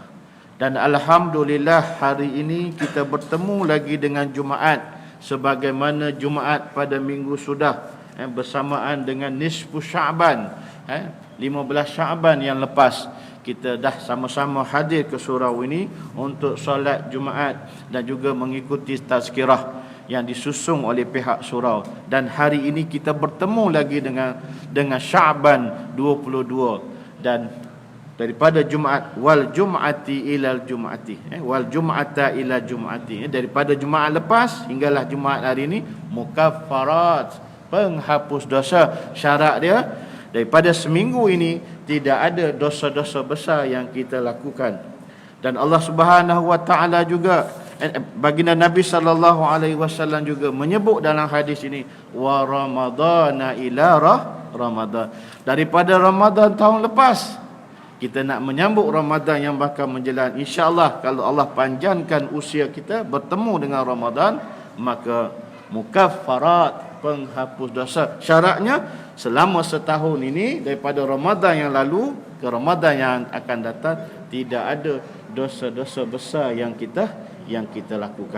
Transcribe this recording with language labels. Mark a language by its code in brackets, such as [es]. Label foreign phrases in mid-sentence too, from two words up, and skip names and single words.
[ms] Dan alhamdulillah, hari ini kita bertemu lagi dengan Jumaat sebagaimana Jumaat pada minggu sudah, bersamaan dengan nisfu Sya'ban, 15 Sya'ban yang lepas, kita dah sama-sama hadir ke surau ini untuk solat Jumaat dan juga mengikuti tazkirah yang disusung oleh pihak surau. Dan hari ini kita bertemu lagi dengan Sya'ban 22, dan daripada Jumaat, [ar] والجمعة إلى الجمعة، والجمعة إلى جمعة, [ms] daripada Jumaat lepas hinggalah Jumaat hari ini, mukaffarat, penghapus dosa. Syarat dia, daripada seminggu ini tidak ada dosa-dosa besar yang kita lakukan. Dan Allah [ar] سبحانه وتعالى [ms] juga, baginda Nabi [ar] صلى الله عليه وسلم [ms] juga menyebut dalam hadis ini, [ar] ورمضان إلى رمضان, [ms] daripada Ramadan tahun lepas kita nak menyambut Ramadan yang bakal menjelang. InsyaAllah kalau Allah panjangkan usia kita bertemu dengan Ramadan, maka mukaffarat, penghapus dosa. Syaratnya selama setahun ini, daripada Ramadan yang lalu ke Ramadan yang akan datang, tidak ada dosa-dosa besar yang kita lakukan.